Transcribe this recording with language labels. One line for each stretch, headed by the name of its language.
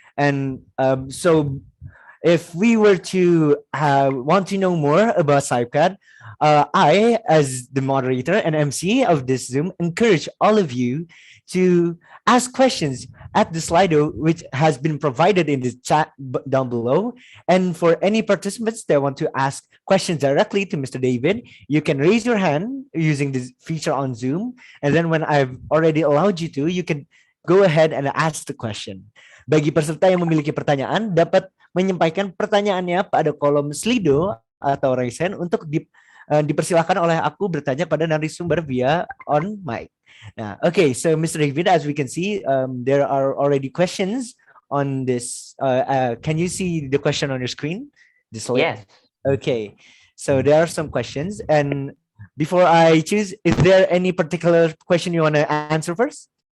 English: And so if we were to want to know more about CypCAD, I, as the moderator and MC of this Zoom, encourage all of you to ask questions at the Slido, which has been provided in the chat down below. And for any participants that want to ask questions directly to Mr. David, you can raise your hand using this feature on Zoom. And then when I've already allowed you to, you can go ahead and ask the question.
Indonesian: Bagi peserta yang memiliki pertanyaan, dapat menyampaikan pertanyaannya pada kolom Slido atau raise hand untuk dipersilahkan oleh aku bertanya pada narasumber via on mic.
English: Nah, okay, so Mr. David, as we can see, there are already questions on this. Can you see the question on your screen? Yes. Okay, so there are some questions, and before I choose, is there any particular question you want to answer first?